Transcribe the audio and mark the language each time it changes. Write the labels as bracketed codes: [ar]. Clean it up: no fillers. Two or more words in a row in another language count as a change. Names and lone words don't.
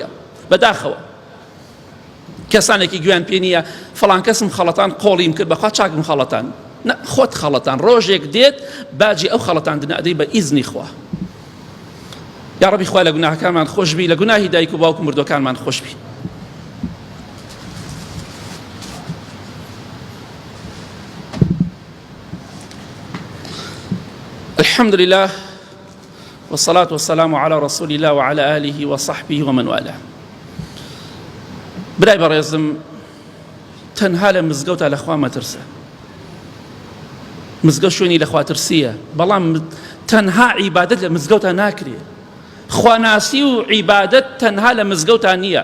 [ckb] بەداخەوە کەسانێکی گویان پێ نییە فەڵان کەسم خەڵەتان قۆڵیم کرد، بەخوا چاکم خەڵەتان، خۆت خەڵەتان، ڕۆژێک دێت باجی ئەو خەڵەتاندنە ئەدەی بە ئیزنی خوا. یا ڕەبی خوا لە گوناهەکانمان خۆش بی، لە گوناهی دایک و باوک و مردوەکانمان خۆش بی. [ar] الحمد لله والصلاة والسلام على رسول الله وعلى آله وصحبه ومن والاه. [ckb] برای بەڕێزم، تەنها لە مزگەوتە لە خوا مەترسە. مزگەوت شوێنی لە خواترسیە، بەڵام تەنها عیبادەت لە مزگەوتە ناکرێ. خواناسی و عیبادەت تەنها لە مزگەوتە نییە.